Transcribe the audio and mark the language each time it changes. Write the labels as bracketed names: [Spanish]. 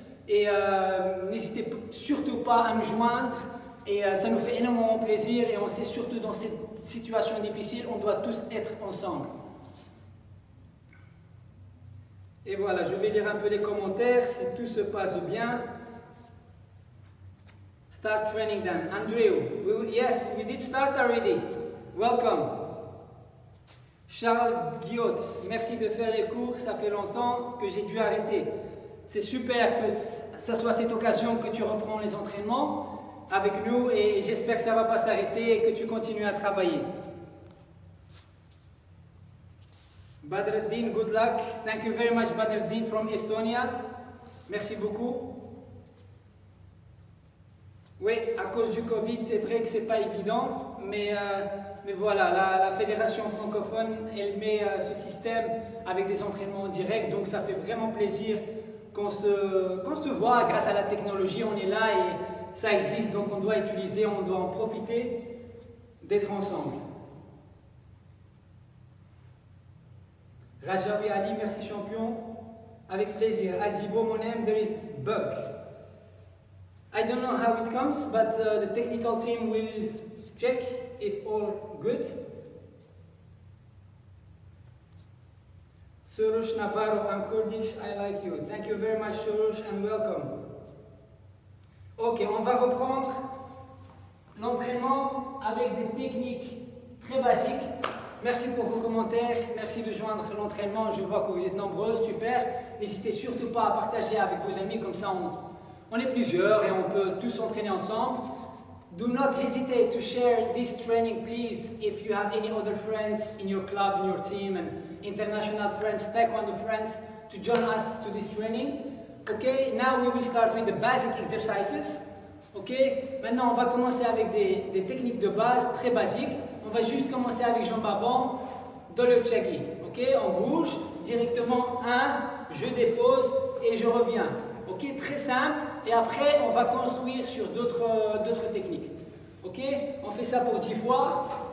[French] Et n'hésitez surtout pas à nous joindre. Et ça nous fait énormément plaisir. Et on sait surtout dans cette situation difficile, on doit tous être ensemble. Et voilà, je vais lire un peu les commentaires si tout se passe bien. [English] Start training then. Andrew, yes, we did start already. Welcome. [French] Charles Guillotz, merci de faire les cours, ça fait longtemps que j'ai dû arrêter. C'est super que ça soit cette occasion que tu reprends les entraînements avec nous et j'espère que ça ne va pas s'arrêter et que tu continues à travailler. [English] Badruddin, good luck. Thank you very much, Badruddin from Estonia. [French] Merci beaucoup. Oui, à cause du Covid, c'est vrai que ce n'est pas évident, mais voilà, la fédération francophone, elle met ce système avec des entraînements directs, donc ça fait vraiment plaisir qu'on se voit grâce à la technologie, on est là et ça existe, donc on doit utiliser, on doit en profiter d'être ensemble. Rajawi Ali, merci champion, avec plaisir. [English] Azibo Monem, there is bug. I don't know how it comes, but the technical team will check if all good. Soroush Navarro, I'm Kurdish, I like you. Thank you very much, Soroush, and welcome. [French] Ok, on va reprendre l'entraînement avec des techniques très basiques. Merci pour vos commentaires, merci de joindre l'entraînement, je vois que vous êtes nombreux, super. N'hésitez surtout pas à partager avec vos amis, comme ça on est plusieurs et on peut tous s'entraîner ensemble. [English] Do not hesitate to share this training, please. If you have any other friends in your club, in your team, and international friends, taekwondo friends, to join us to this training. Okay, now we will start with the basic exercises. [French] Ok, maintenant on va commencer avec des techniques de base très basiques. On va juste commencer avec jambes avant, Dolyochagi. Ok, on bouge directement, je dépose et je reviens. Ok, très simple. Et après, on va construire sur d'autres techniques. Ok, on fait ça pour 10 fois.